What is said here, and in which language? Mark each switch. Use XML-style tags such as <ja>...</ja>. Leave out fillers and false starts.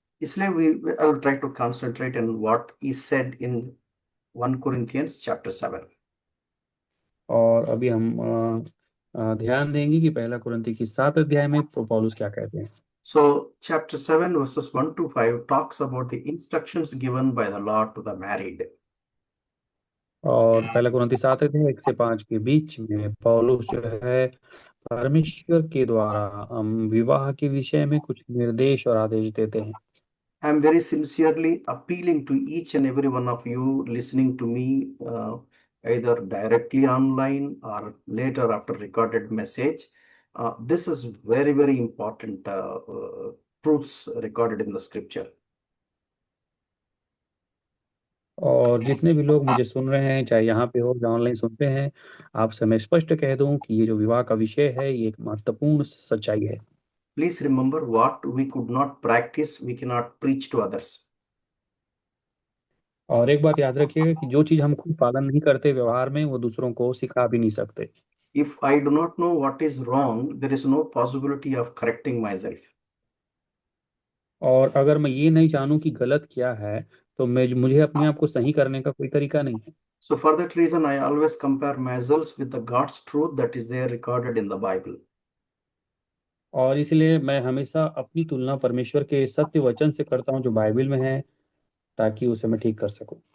<en>इसलिए I will try to concentrate on what is said in 1 Corinthians chapter 7.</en> <hi>और अभी हम ध्यान देंगे कि पहला कुरिन्थी की 7 अध्याय में पौलुस क्या कहते हैं।</hi> <en>So chapter 7 verses 1 to 5 talks about the instructions given by the Lord to the married.</en> <hi>और पहला कुरिन्थी 7 अध्याय 1 से 5 के बीच में पौलुस जो है परमेश्वर के द्वारा विवाह के विषय में कुछ निर्देश और आदेश देते हैं।</hi> <en>I am very sincerely appealing to each and every one of you listening to me, either directly online or later after recorded message. This is very, very important truths recorded in the scripture.</en> <hi>और जितने भी लोग मुझे सुन रहे हैं चाहे यहाँ पे हो या ऑनलाइन सुनते हैं, आपसे मैं स्पष्ट कह दूं कि ये जो विवाह का विषय है ये एक महत्वपूर्ण सच्चाई है।</hi> <en>Please remember, what we could not practice, we cannot preach to others.</en> <hi>और एक बात याद रखिएगा कि जो चीज हम खुद पालन नहीं करते व्यवहार में वो दूसरों को सिखा भी नहीं सकते।</hi> <en>If I do not know what is wrong, there is no possibility of correcting myself.</en> <hi>और अगर मैं ये नहीं जानूं कि गलत क्या है तो मुझे अपने आप को सही करने का कोई तरीका नहीं है।</hi> <en>So for that reason, I always compare myself with the God's truth that is there recorded in the Bible.</en> <hi>और इसलिए मैं हमेशा अपनी तुलना परमेश्वर के सत्य वचन से करता हूँ जो बाइबल में है, ताकि उसे मैं ठीक कर सकूं।</hi>